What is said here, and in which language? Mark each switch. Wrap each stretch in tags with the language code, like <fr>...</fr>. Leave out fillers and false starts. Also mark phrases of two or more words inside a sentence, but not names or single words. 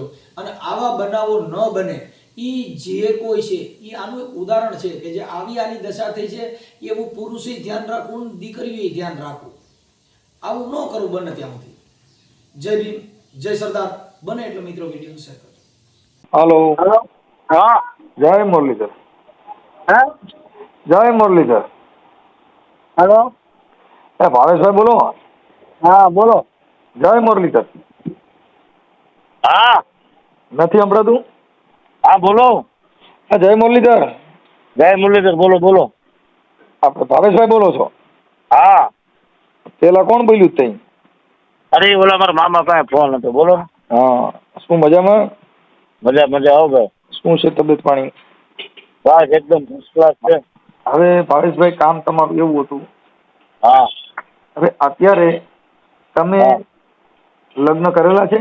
<gu>અને આવા બનાવો ન બને એ જે કોઈ છે એ આનું એક ઉદાહરણ છે કે જે આની દશા થઈ છે. એવું પુરુષે ધ્યાન રાખવું, દીકરીઓએ ધ્યાન રાખવું. આવું ન કરવું બને ત્યાં સુધી. જય ભીમ, જય સરદાર. બને એટલો મિત્રો વિડીયો શેર કરજો.</gu> <hi>हेलो हेलो हाँ जय मुरलीधर. है जय मुरलीधर. हेलो भावेशभाई बोलो. हाँ बोलो जय मुरलीधर. हाँ</hi> <gu>નથી સંભળાતું?</gu> <hi>हाँ बोलो</hi> <gu>જય મુરલીધર.</gu> <hi>जय मुरलीधर बोलो बोलो</hi> <gu>આપણે ભાવેશભાઈ બોલો છો?</gu> <hi>हाँ</hi> <gu>પેલા કોણ બોલ્યું તઈ? અરે બોલા મારા મામા પાસે ફોન હતો. બોલો હા, શું મજામાં? મજા મજા આવો ભાઈ. શું છે તબિયત પાણી? બસ એકદમ ફર્સ્ટ ક્લાસ છે. હવે ભાવેશભાઈ કામ તમારું એવું હતું. હા હવે અત્યારે તમે લગ્ન કરેલા છે?</gu>